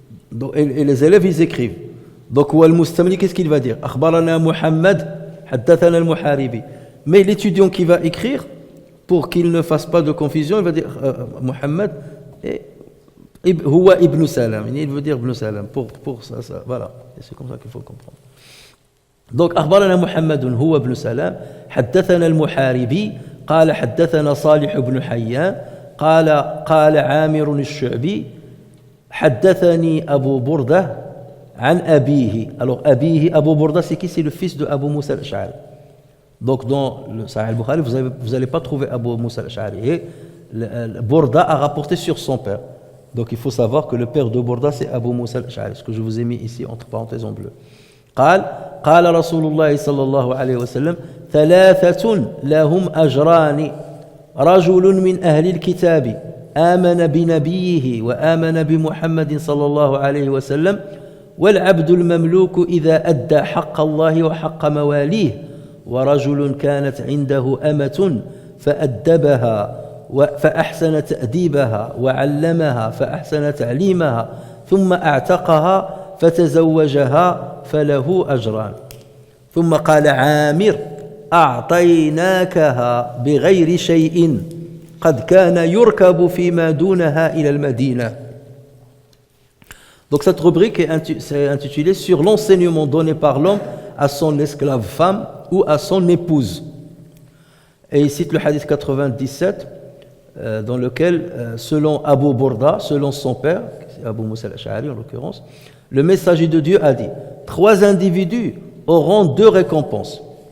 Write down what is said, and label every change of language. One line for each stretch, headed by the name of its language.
French: Donc, et les élèves ils écrivent. Donc le Mustamli qu'est-ce qu'il va dire?
Arabic: Akhbarana Muhammad, Haddathana al-Muharibi.
French: Mais l'étudiant qui va écrire, pour qu'il ne fasse pas de confusion, il va dire Muhammad et Huwa ibn Salam. Il veut dire ibn Salam. Pour ça, voilà. Et c'est comme ça qu'il faut comprendre.
Arabic: Donc, أخبرنا محمد هو ابن سلام حدثنا المحاربي قال حدثنا صالح بن حيان قال عامر الشعبي حدثني أبو بردة عن أبيه.
French: Alors
Arabic: أبيه
French: Abu Burda c'est qui? C'est le fils de Abu Musa al-Ash'ari. Donc dans le Sahih al-Bukhari vous n'allez pas trouver Abu Musa al-Ash'ari. Et Burda a rapporté sur son père. Donc il faut savoir que le père de Burda c'est Abu Musa al-Ash'ari. Ce que je vous ai mis ici entre parenthèses en bleu.
Arabic: قال رسول الله صلى الله عليه وسلم ثلاثة لهم أجران رجل من أهل الكتاب آمن بنبيه وآمن بمحمد صلى الله عليه وسلم والعبد المملوك إذا أدى حق الله وحق مواليه ورجل كانت عنده أمة فأدبها فأحسن تأديبها وعلمها فأحسن تعليمها ثم أعتقها فتزوجها فله أجران ثم قال عامر أعطيناكها بغير شيء قد كان يركب فيما دونها إلى المدينة.
French: Donc cette rubrique est intitulée sur l'enseignement donné par l'homme à son esclave femme ou à son épouse. Et il cite le hadith 97 dans lequel, selon Abu Burda, selon son père, Abu Musa al-Ash'ari en l'occurrence, le messager de Dieu a dit 3 individus auront 2 récompenses.